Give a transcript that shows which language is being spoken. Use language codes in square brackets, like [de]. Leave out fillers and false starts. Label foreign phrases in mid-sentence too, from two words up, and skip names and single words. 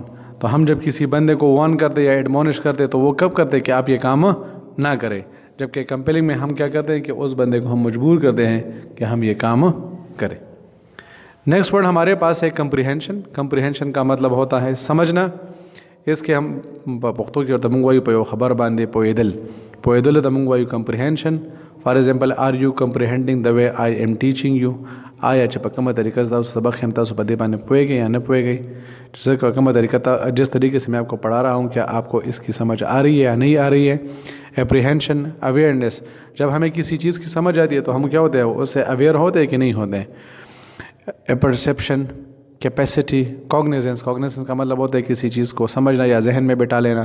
[ur] تو ہم جب کسی بندے کو وارن کرتے یا ایڈمونش کرتے تو وہ کب کرتے کہ آپ یہ کام نہ کریں، جبکہ کمپیلنگ میں ہم کیا کرتے ہیں کہ اس بندے کو ہم مجبور کرتے ہیں کہ ہم یہ کام کریں. [en] next word [ur] ہمارے پاس ہے کمپریہنشن. کمپریہنشن کا مطلب ہوتا ہے سمجھنا. اس کے ہم [ps] پښتو کې ورته مونږ وایو په یو خبر باندې پوهېدل. پوهېدل ته مونږ وایو کمپریهنشن. [en] for example, are you comprehending the way I am teaching you. [ps] آیا چې په کومه طریقه تاسو سبق هم تاسو په دې باندې پوهېږئ یا نه پوهېږئ؟ [ur] جیسے کہ [ps] کومه طریقہ [ur] جس طریقے سے میں آپ کو پڑھا رہا ہوں کیا آپ کو اس کی سمجھ آ رہی ہے یا نہیں آ رہی ہے؟ [en] apprehension, awareness. [ur] جب ہمیں کسی چیز کی سمجھ آتی ہے تو ہم کیا ہوتے ہیں اس سے اویئر ہوتے ہیں کہ نہیں ہوتے ہیں. [en] perception, capacity, cognizance. [ur] کوگنیزنس کا مطلب ہوتا ہے کسی چیز کو سمجھنا یا ذہن میں بٹھا لینا.